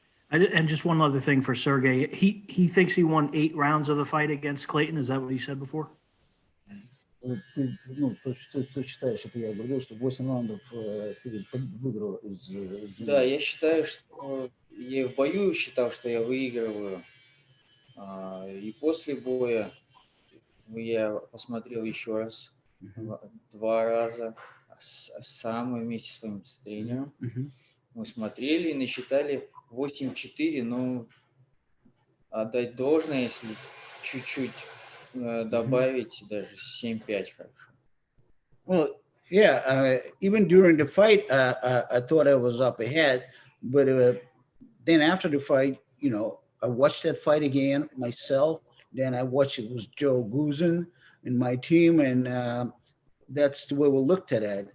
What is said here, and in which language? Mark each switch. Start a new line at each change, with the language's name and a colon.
English: And just one other thing for Sergey. He thinks he won 8 rounds of the fight against Clayton. Is that what he said before?
Russian: Ты считаешь, что я говорил, что 8 раундов Филипп выиграл из... Да, я считаю, что я в бою считал, что я выигрываю. И после боя я посмотрел еще раз, 2 раза, сам вместе с своим тренером. Мы смотрели и насчитали 8-4, но отдать должное, если чуть-чуть добавить, даже 7-5 хорошо.
English: Well, yeah, even during the fight, I thought I was up ahead, but then after the fight, I watched that fight again myself. Then I watched it was Joe Guzin and my team, and that's the way we looked at it.